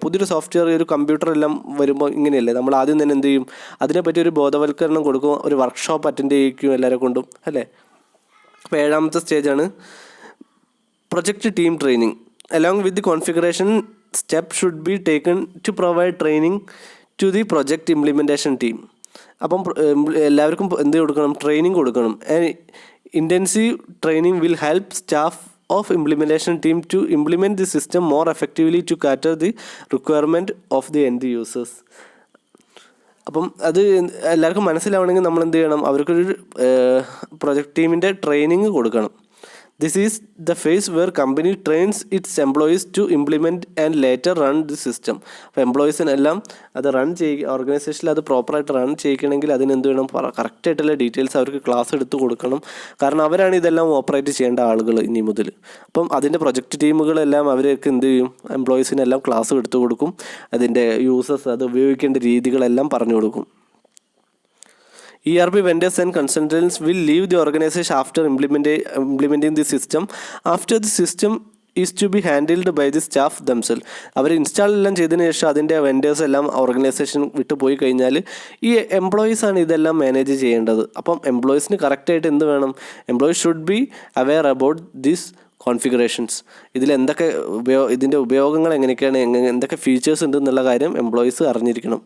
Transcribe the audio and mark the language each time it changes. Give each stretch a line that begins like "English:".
Malayalam: പുതിയൊരു സോഫ്റ്റ്വെയർ, ഒരു കമ്പ്യൂട്ടർ എല്ലാം വരുമ്പോൾ ഇങ്ങനെയല്ലേ, നമ്മൾ ആദ്യം തന്നെ എന്ത് ചെയ്യും, അതിനെപ്പറ്റി ഒരു ബോധവൽക്കരണം കൊടുക്കും, ഒരു വർക്ക്ഷോപ്പ് അറ്റൻഡ് ചെയ്യിക്കും എല്ലാവരെ കൊണ്ടും അല്ലേ. അപ്പോൾ 7ാമത്തെ സ്റ്റേജാണ് project team training.
English: Along with the configuration step should be taken to provide training to the project implementation team.
Malayalam: അപ്പം എല്ലാവർക്കും എന്ത് കൊടുക്കണം, ട്രെയിനിങ് കൊടുക്കണം.
English: Intensive training will help staff of implementation team to implement the system more effectively to cater the requirement of the end users.
Malayalam: അപ്പം അത് എല്ലാവർക്കും മനസ്സിലാവണമെങ്കിൽ നമ്മൾ എന്ത് ചെയ്യണം, അവർക്കൊരു പ്രൊജക്റ്റ് ടീമിൻ്റെ ട്രെയിനിങ് കൊടുക്കണം.
English: This is the phase where company trains its employees to implement and later run the system.
Malayalam: അപ്പോൾ എംപ്ലോയീസിനെല്ലാം അത് റൺ ഓർഗനൈസേഷനിൽ അത് പ്രോപ്പറായിട്ട് റൺ ചെയ്യിക്കണമെങ്കിൽ അതിനെന്ത് വേണം, കറക്റ്റായിട്ടുള്ള ഡീറ്റെയിൽസ് അവർക്ക് ക്ലാസ് എടുത്ത് കൊടുക്കണം. കാരണം അവരാണ് ഇതെല്ലാം ഓപ്പറേറ്റ് ചെയ്യേണ്ട ആളുകൾ ഇനി മുതൽ. അപ്പം അതിൻ്റെ പ്രൊജക്റ്റ് ടീമുകളെല്ലാം അവർക്ക് എന്ത് ചെയ്യും, എംപ്ലോയീസിനെല്ലാം ക്ലാസ് എടുത്തു കൊടുക്കും. അതിൻ്റെ യൂസസ്, അത് ഉപയോഗിക്കേണ്ട രീതികളെല്ലാം പറഞ്ഞു കൊടുക്കും.
English: ERP vendors and consultants will leave the organization after implementing the system. After the system is to be handled by the staff themselves.
Malayalam: Our install എല്ലാം ചെയ്തതിന് ശേഷം അതിൻ്റെ വെൻഡേഴ്സ് എല്ലാം ഓർഗനൈസേഷൻ വിട്ട് പോയി കഴിഞ്ഞാൽ ഈ എംപ്ലോയീസാണ് ഇതെല്ലാം മാനേജ് ചെയ്യേണ്ടത്. അപ്പം എംപ്ലോയീസിന് കറക്റ്റായിട്ട് എന്ത് വേണം?
English: Employees should be aware about this configurations.
Malayalam: ഇതിലെന്തൊക്കെ ഇതിൻ്റെ ഉപയോഗങ്ങൾ എങ്ങനെയൊക്കെയാണ്, എന്തൊക്കെ ഫീച്ചേഴ്സ് ഉണ്ട് എന്നുള്ള കാര്യം എംപ്ലോയീസ് അറിഞ്ഞിരിക്കണം.